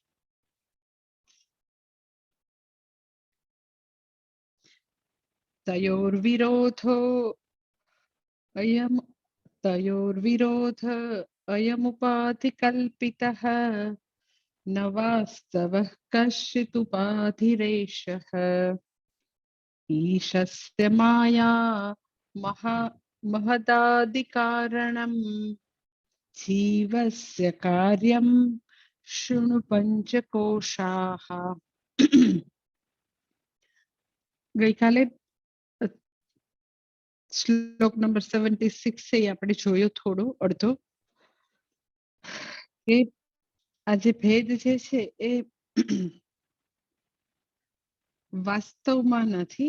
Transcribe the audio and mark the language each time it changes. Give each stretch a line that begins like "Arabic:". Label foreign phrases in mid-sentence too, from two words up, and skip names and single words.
Sanskrit: तयोर्विरोधो अयमुपाधिकल्पितः न वास्तवः कश्चिदुपाधिरेषः। ईशस्य माया महदादिकारणं जीवस्य कार्यं शृणु पंचकोशाः।
Gujarati: ગઈકાલે શ્લોક નંબર 76 से આપણે જોયો થોડો અડધો કે આ જે ભેદ જે છે એ વાસ્તવમાં નથી।